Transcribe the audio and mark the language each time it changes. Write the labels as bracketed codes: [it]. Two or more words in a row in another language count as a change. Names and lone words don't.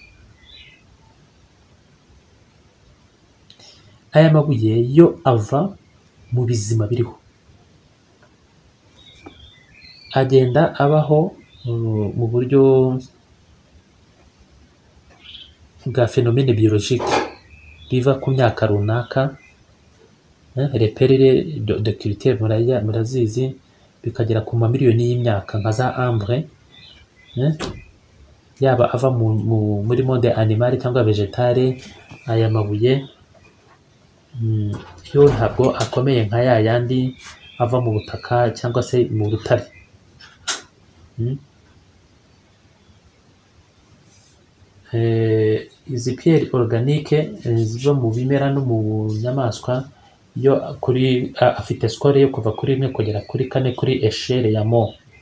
[rw] Aya mabuye yo ava mu bizima biriho, agenda abaho mu buryo bwa [fr] phénomène biologique, [rw] biva ku myaka runaka, reperire de culture murazizi, bikagera ku mamiliyoni y'imyaka nka za ambre, yaba ava muri [fr] monde animal [rw] cyangwa vegetale. Aya mabuye yo ntabwo akomeye nka ya yandi ava mu butaka cyangwa se mu rutare. Izi [fr] pierre organique [rw] ziva mu bimera no mu nyamaswa, yo kuri afite score yo kuva kuri 1 kugera kuri 4 kuri echelle ya Mohs.